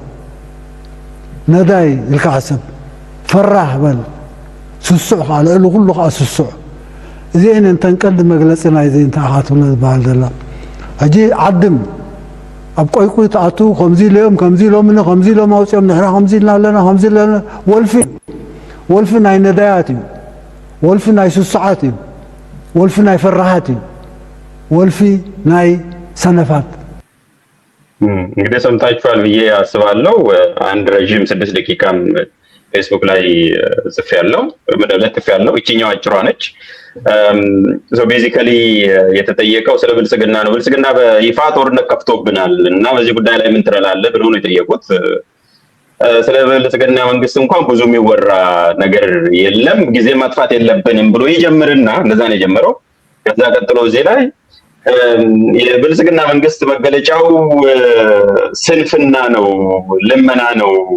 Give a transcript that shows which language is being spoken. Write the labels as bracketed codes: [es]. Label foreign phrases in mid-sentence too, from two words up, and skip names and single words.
[ti] ነዳይ ኢልካ ሕሰብ ፈራህ በል ስሱዕ ካለ እሉ ኩሉ ከዓ ስሱዕ እዚአን እንተንቀልድ መግለፂ ናይ ዘይ እንተኣኻትብለ ዝበሃል ዘላ ሕጂ ዓድም ኣብ ቆይቁይ ተኣቱ ከምዚ ኢሎም ከምዚ ኢሎምኒ ከምዚ ኢሎም ኣውፅኦም ንሕና ከምዚ ኢልና ኣለና ከምዚ ኢልና ወልፊ ናይ ነዳያት እዩ፣ ወልፊ ናይ ስሱዓት እዩ፣ ወልፊ ናይ ፈራሃት እዩ፣ ወልፊ ናይ ሰነፋት። [am] እንግዲህ ሰምታችኋል ብዬ አስባለሁ። አንድ ረዥም 6 ደቂቃም ፌስቡክ ላይ ጽፌያለሁ፣ ለጥፌያለሁ። ይችኛው አጭሯ ነች። ቤዚካሊ የተጠየቀው ስለ ብልጽግና ነው። ብልጽግና በይፋ ጦርነት ከፍቶብናል እና በዚህ ጉዳይ ላይ ምን ትላለህ ብለው ነው የጠየቁት። ስለ ብልጽግና መንግስት እንኳን ብዙ የሚወራ ነገር የለም፣ ጊዜ ማጥፋት የለብንም ብሎ ይጀምርና እንደዛ ነው የጀመረው። ከዛ ቀጥሎ እዚህ ላይ የብልጽግና መንግስት መገለጫው ስንፍና ነው፣ ልመና ነው፣